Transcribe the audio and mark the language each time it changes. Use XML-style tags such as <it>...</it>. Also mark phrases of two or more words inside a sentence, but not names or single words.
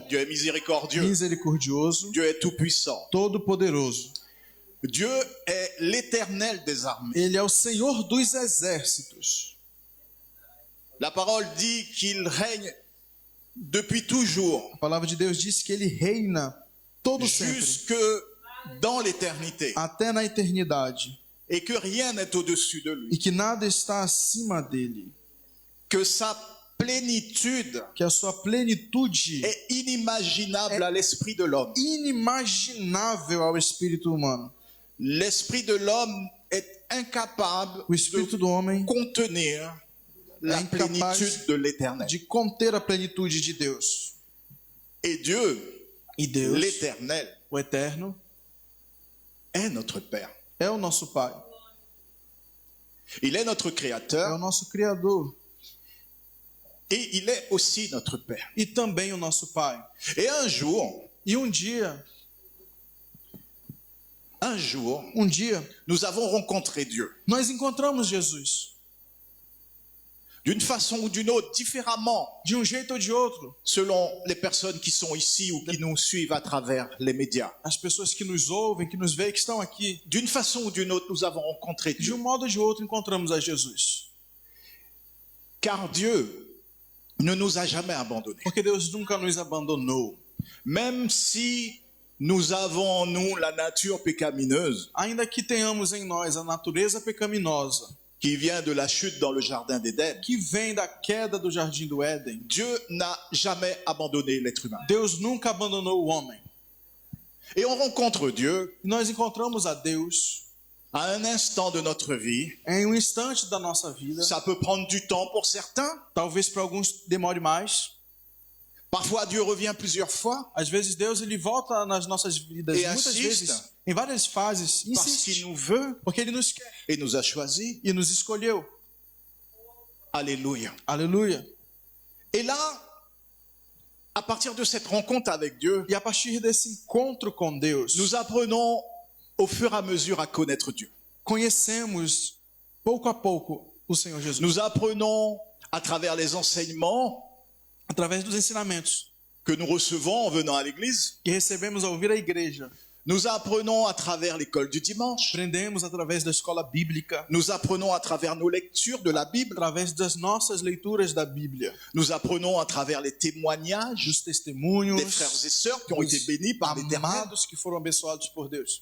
<fr>Dieu est miséricordieux.</fr> <pt>misericordioso,</pt> <fr>Dieu est tout-puissant.</fr> <pt>todo-poderoso.</pt> <fr>Dieu est l'Éternel des armées.</fr> <pt>Ele é o Senhor dos exércitos.</pt> <fr>La parole dit qu'il règne depuis toujours,</fr> <pt>A palavra de Deus diz que Ele reina todo sempre,</pt> <fr>jusque dans l'éternité,</fr> <pt>até na eternidade,</pt> <fr>et que rien n'est au-dessus de lui.</fr> <pt>e que nada está acima dele,</pt> <fr>Que sa plénitude</fr> <pt>que a sua plenitude</pt> <fr>est inimaginable à l'esprit de l'homme.</fr> <pt>inimaginável ao espírito humano.</pt> <fr>L'esprit de l'homme est incapable</fr> <pt>O espírito</pt> <fr>de</fr> <pt>do homem</pt> <fr>contenir la</fr> <pt>incapaz</pt> <fr>plénitude de l'éternel.</fr> <pt>de conter a plenitude de Deus.</pt> <fr>Et Dieu,</fr> <pt>E Deus,</pt> <fr>l'éternel,</fr> <pt>o Eterno,</pt> <fr>est notre Père.</fr> <pt>é o nosso Pai,</pt> <fr>Il est notre</fr> <pt>é o</pt> <fr>Créateur</fr> <pt>nosso Criador</pt> <fr>et il est aussi notre Père.</fr> <pt>e também o nosso Pai.</pt> <fr>Et un jour,</fr> <pt>E um dia, nous</pt> <fr>nous avons rencontré Dieu.</fr> <pt>nós encontramos Jesus.</pt> <fr>D'une façon ou d'une autre, différemment,</fr> <pt>De um jeito ou de outro,</pt> <fr>selon les personnes qui sont ici ou qui nous suivent à travers les médias.</fr> <pt>as pessoas que nos ouvem, que nos veem, que estão aqui,</pt> <fr>D'une façon ou d'une autre, nous avons rencontré</fr> <pt>de</pt> <fr>Dieu.</fr> <pt>um modo ou de outro encontramos a Jesus.</pt> <fr>Car Dieu ne nous a jamais abandonnés.</fr> <pt>Porque Deus nunca nos abandonou.</pt> <fr>Même si nous avons en nous la nature pécamineuse</fr> <pt>Ainda que tenhamos em nós a natureza pecaminosa,</pt> <fr>qui vient de la chute dans le jardin d'Éden,</fr> <pt>que vem da queda do jardim do Éden,</pt> <fr>Dieu n'a jamais abandonné l'être humain.</fr> <pt>Deus nunca abandonou o homem.</pt> <fr>Et on rencontre Dieu</fr> <pt>E nós encontramos a Deus</pt> <fr>à un instant de notre vie.</fr> <pt>em um instante da nossa vida.</pt> <fr>Ça peut prendre du temps pour certains.</fr> <pt>Talvez para alguns demore mais.</pt> <fr>Parfois, Dieu revient plusieurs fois</fr> <pt>Às vezes Deus ele volta nas nossas vidas, E muitas</pt> <fr>assiste.</fr> <pt>vezes, em várias fases,</pt> <fr>parce</fr> <pt>insiste,</pt> <fr>qu'il nous veut</fr> <pt>porque ele nos quer</pt> <fr>et nous a choisis.</fr> <pt>e nos escolheu.</pt> <fr>Alléluia.</fr> <pt>Aleluia.</pt> <fr>Et là, à partir de cette rencontre avec Dieu,</fr> <pt>E a partir desse encontro com Deus,</pt> <fr>nous apprenons au fur et à mesure à connaître Dieu.</fr> <pt>conhecemos pouco a pouco o Senhor Jesus.</pt> <fr>Nous apprenons à travers les enseignements</fr> <pt>Através dos ensinamentos</pt> <fr>que nous recevons en venant à l'église.</fr> <pt>que recebemos ao ouvir a igreja,</pt> <fr>Nous apprenons à travers l'école du dimanche.</fr> <pt>aprendemos através da escola bíblica,</pt> <fr>Nous apprenons à travers nos lectures de la Bible.</fr> <pt>através das nossas leituras da Bíblia,</pt> <fr>Nous apprenons à travers les témoignages</fr> <pt>dos testemunhos,</pt> <fr>des frères et sœurs qui ont été bénis par l'Éternel.</fr> <pt>amados que foram abençoados por Deus,</pt>